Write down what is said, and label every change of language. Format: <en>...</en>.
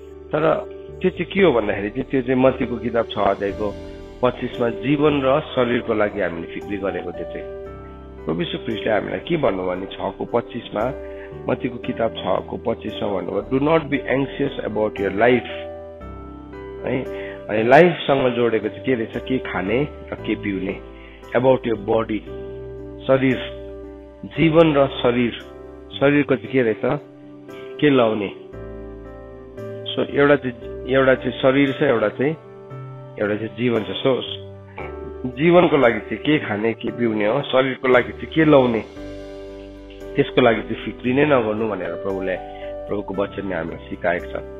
<ne>तर त्यो चाहिँ के हो भन्दाखेरि चाहिँ त्यो चाहिँ मत्तीको किताब 6 अध्यायको 25मा जीवन र शरीरको लागि हामीले फिक्री गरेको त्यो चाहिँ प्रभु यीशु ख्रीष्टले हामीलाई के भन्नु भने 6:25मा मत्तीको किताब 6:25मा भन्नुभयो,</ne> <en>do not be anxious about your life</en> <ne>है। अनि लाइफसँग जोडेको चाहिँ के रहेछ, के खाने र के पिउने,</ne> <en>about your body,</en> <ne>शरीर, जीवन र शरीर, शरीरको चाहिँ के रहेछ, के लाउने। सो एउटा चाहिँ शरीर छ, एउटा चाहिँ जीवन छ। सो जीवनको लागि चाहिँ के खाने के पिउने हो, शरीरको लागि चाहिँ के लाउने, त्यसको लागि चाहिँ फिक्री नै नगर्नु भनेर प्रभुको वचनले हामीलाई सिकाएको छ।</ne>